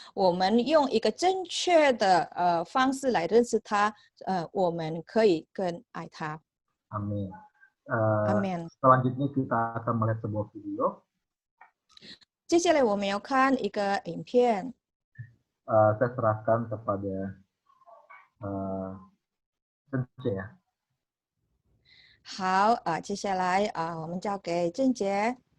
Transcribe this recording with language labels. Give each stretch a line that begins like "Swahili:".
Chinese: 我们用一个正确的方式来认识他，我们可以更爱他。
Indonesian: Amin. Amin. Selanjutnya kita akan melihat sebuah video.
Chinese: 接下来我们要看一个影片。
Indonesian: Saya serahkan kepada Cence ya.
Chinese: 好接下来我们交给郑杰。